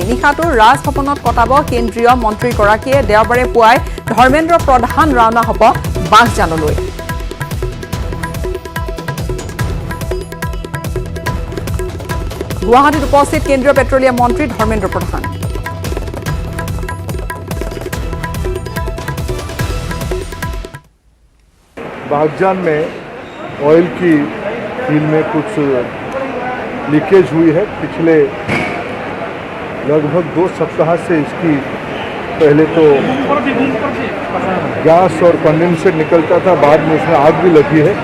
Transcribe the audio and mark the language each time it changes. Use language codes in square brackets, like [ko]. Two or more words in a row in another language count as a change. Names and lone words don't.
[as] নিশাটো ৰাজভৱনত কটাব কেন্দ্ৰীয় মন্ত্ৰীগৰাকীয়ে। দেওবাৰে পুৱাই ধৰ্মেন্দ্ৰ প্ৰধান ৰাওনা হ'ব বাগজানলৈ। গুৱাহাটীত উপস্থিত কেন্দ্ৰীয় পেট্ৰলিয়াম মন্ত্ৰী ধৰ্মেন্দ্ৰ প্ৰধান। [hi] बागजान में ऑयल की फील्ड में कुछ लीकेज हुई है। पिछले लगभग 2 सप्ताह से इसकी पहले तो गैस और कंडेंसेट निकलता था, बाद में इसमें आग भी लगी है।